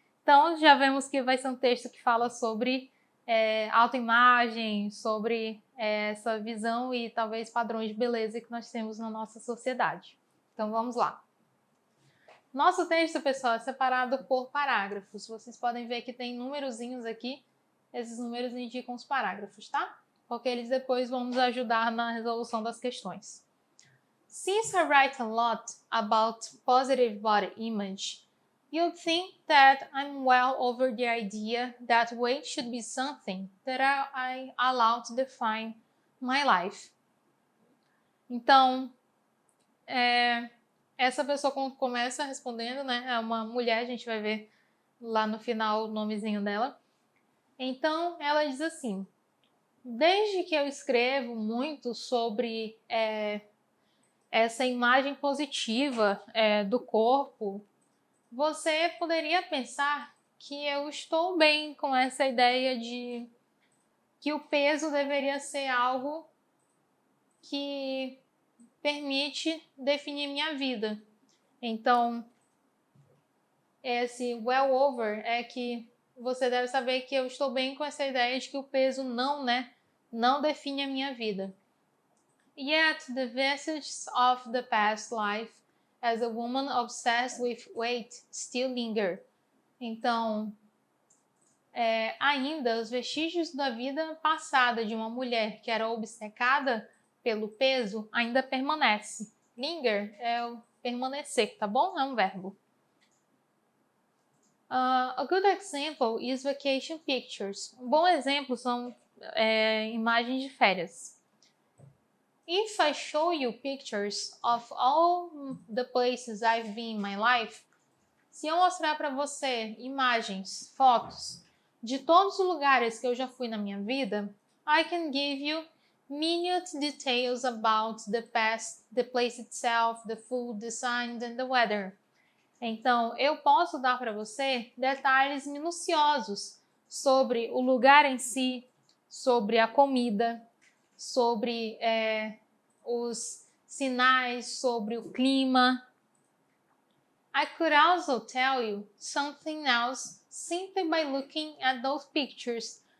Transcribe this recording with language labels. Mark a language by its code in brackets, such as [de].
[pt] Então, já vemos que vai ser um texto que fala sobre autoimagem, sobre essa visão e talvez padrões de beleza que nós temos na nossa sociedade. Então, vamos lá. Nosso texto, pessoal, é separado por parágrafos. Vocês podem ver que tem númerozinhos aqui. Esses números indicam os parágrafos, tá? Porque eles depois vão nos ajudar na resolução das questões. [en] Since I write a lot about positive body image, you'll think that I'm well over the idea that weight should be something that I allow to define my life. [pt] Então, essa pessoa começa respondendo, né? É uma mulher, a gente vai ver lá no final o nomezinho dela. Então, ela diz assim: desde que eu escrevo muito sobre essa imagem positiva do corpo, você poderia pensar que eu estou bem com essa ideia de que o peso deveria ser algo que permite definir minha vida. Então, esse well over é que você deve saber que eu estou bem com essa ideia de que o peso não define a minha vida. [en] Yet the vestiges of the past life as a woman obsessed with weight still linger. [pt] Então, ainda os vestígios da vida passada de uma mulher que era obcecada pelo peso ainda permanece. Linger é o permanecer, tá bom? É um verbo. [en] A good example is vacation pictures. [pt] Um bom exemplo são imagens de férias. [en] If I show you pictures of all the places I've been in my life, [pt] se eu mostrar para você imagens, fotos de todos os lugares que eu já fui na minha vida, [en] I can give you minute details about the past, the place itself, the food, the signs and the weather. [pt] Então, eu posso dar para você detalhes minuciosos sobre o lugar em si, sobre a comida, sobre os sinais, sobre o clima. [en] I could also tell you something else simply by looking at those pictures.